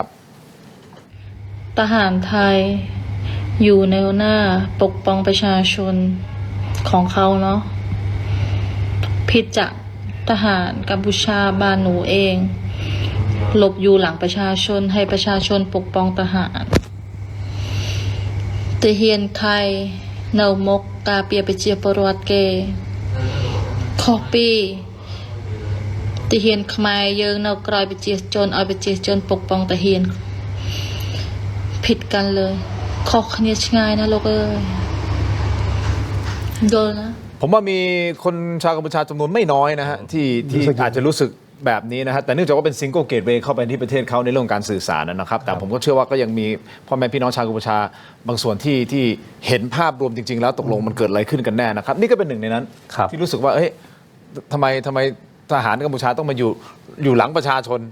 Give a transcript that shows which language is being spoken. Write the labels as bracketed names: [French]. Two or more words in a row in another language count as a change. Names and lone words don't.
[Thai] ทหารไทยอยู่แนวหน้าปกป้องประชาชนของเขาเนาะผิดจากทหารกัมพูชาบ้านหนูเองหลบอยู่หลังประชาชนให้ประชาชนปกป้องทหาร แต่เฮียนไทย [Khmer] នៅមុខការពារប្រជាពលរដ្ឋគេខុសពីទាហានខ្មែរយើងនៅក្រោយប្រជាជនឲ្យប្រជាជនปกป้องទាហាន [Thai] ผิดกันเลย [Khmer] ខុសគ្នាឆ្ងាយណាលោកអើយយល់นะ [Thai] ผมว่ามีคนชาวกัมพูชาจำนวนไม่น้อยนะฮะที่อาจจะรู้สึกแบบนี้นะฮะแต่เนื่องจากว่าเป็นซิงเกิลเกตเวย์เข้าไปที่ประเทศเขาในเรื่องการสื่อสารนะครับแต่ผมก็เชื่อว่าก็ยังมีพ่อแม่พี่น้องชาวกัมพูชาบางส่วนที่เห็นภาพรวมจริงๆแล้วตกลงมันเกิดอะไรขึ้นกันแน่นะครับนี่ก็เป็นหนึ่งในนั้นที่รู้สึกว่าเฮ้ยทำไมทหารกัมพูชาต้องมาอยู่หลังประชาชน